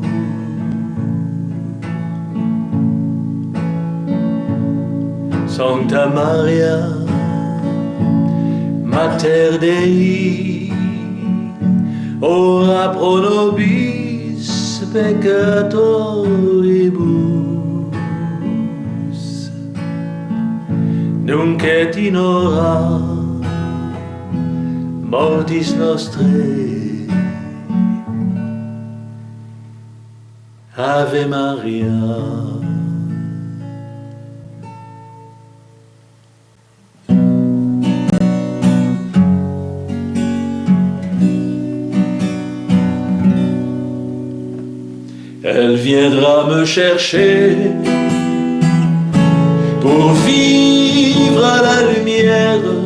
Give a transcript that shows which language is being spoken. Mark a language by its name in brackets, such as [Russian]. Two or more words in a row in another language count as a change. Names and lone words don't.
[Latin] Sancta Maria, Mater Dei, ora pro nobis peccatoribus, nunc et in hora mortis nostrae. Ave Maria. [French] Elle viendra me chercher pour vivre à la lumière.